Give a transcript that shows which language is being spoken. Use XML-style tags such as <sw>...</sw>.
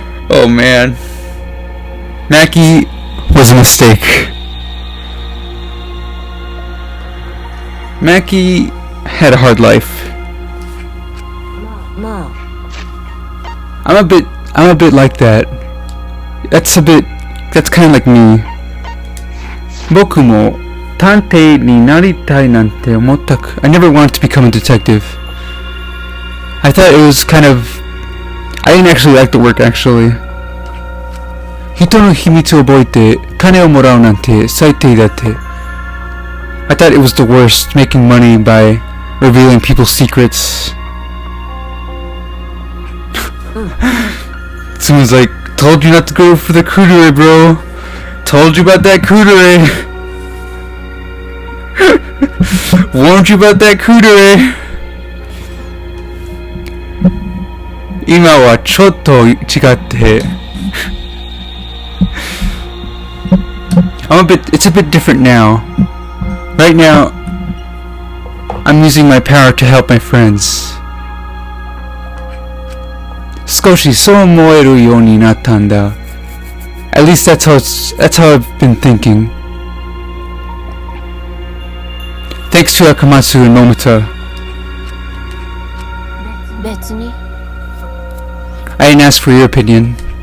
<en>Oh man. Maki was a mistake. Maki had a hard life.</en> <ja>まあ</ja> <en>I'm a bit like that. That's kind of like me.</en> <ja>僕も探偵になりたいなんて思ったく</ja> <en>I never wanted to become a detective. I thought it was kind of I didn't actually like the work actually.</en> <ja>人の秘密を覚えて金をもらうなんて最低だって。</ja> <en>I thought it was the worst, making money by revealing people's secrets. Someone's like, told you not to go for the KUDERE, bro. Told you about that KUDERE. Warned you about that KUDERE.</en> <ja>今はちょっと違って。</ja> <en>It's a bit different now. Right now, I'm using my power to help my friends.</en> <ja>少しそう思えるようになったんだ。</ja> <en>At least that's how I've been thinking. Thanks to Akamatsu and Momota.</en> <ja>別に</ja> <en>I didn't ask for your opinion.</en>